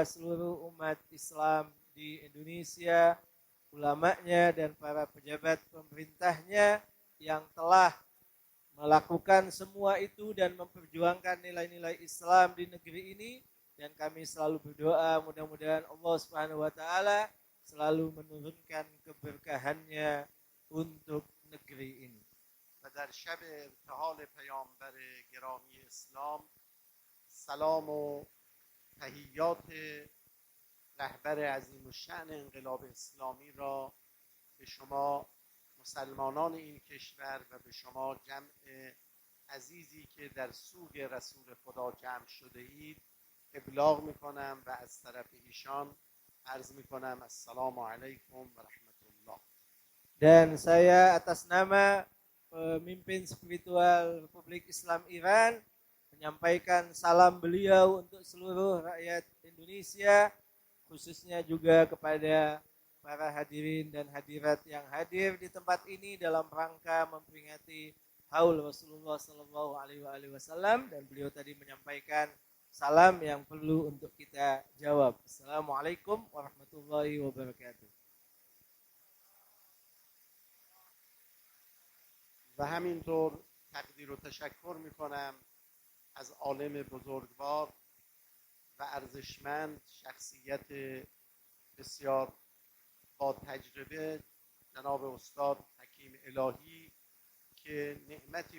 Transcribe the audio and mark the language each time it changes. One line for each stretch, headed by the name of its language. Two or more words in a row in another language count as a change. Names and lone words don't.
Indonesian: seluruh umat Islam di Indonesia, ulamanya dan para pejabat pemerintahnya yang telah melakukan semua itu dan memperjuangkan nilai-nilai Islam di negeri ini, dan kami selalu berdoa mudah-mudahan Allah
Arabic: سبحانه وتعالى
Indonesian: selalu menurunkan keberkahannya untuk negeri ini.
Persian: و در شب ارتحال پیامبر گرامی اسلام سلام و تحیات رهبر عظیم الشأن انقلاب اسلامی را به شما مسلمانان این کشور و به شما جمع عزیزی که در سوگ رسول خدا جمع شده اید ابلاغ میکنم و از طرف ایشان عرض میکنم
Arabic: السلام علیکم و رحمت الله.
Indonesian: Dan saya atas nama pemimpin spiritual Republik Islam Iran menyampaikan salam beliau untuk seluruh rakyat Indonesia, khususnya juga kepada para hadirin dan hadirat yang hadir di tempat ini dalam rangka memperingati Haul Rasulullah
Arabic: صلى الله عليه وسلم,
Indonesian: dan beliau tadi menyampaikan salam yang perlu untuk kita jawab.
Arabic: السلام عليكم ورحمة الله وبركاته.
Persian: و همینطور تقدیر و تشکر میکنم از عالم بزرگوار و ارزشمند، شخصیت بسیار با تجربه، جناب استاد حکیم الهی که نعمتی